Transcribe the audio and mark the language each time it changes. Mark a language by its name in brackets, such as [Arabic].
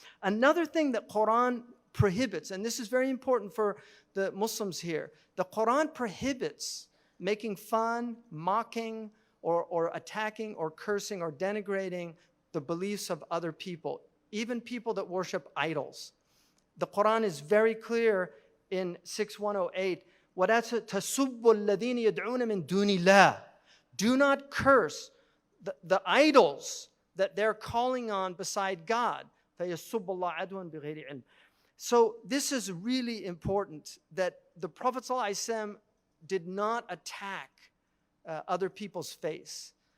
[English] Another thing that Quran prohibits, and this is very important for the Muslims here, the Quran prohibits making fun, mocking, or attacking, or cursing, or denigrating the beliefs of other people, even people that worship idols. The Quran is very clear in 6108, [Arabic] وَلَا تَسُبُّ الَّذِينَ يَدْعُونَ مِن دُونِ اللَّهِ. [English] Do not curse the idols that they're calling on beside God. [Arabic] فَيَسُبُّ اللَّهَ عَدْوًا بِغَيْرِ عِلْمٍ. [English] So this is really important, that the Prophet ﷺ did not attack other people's faith.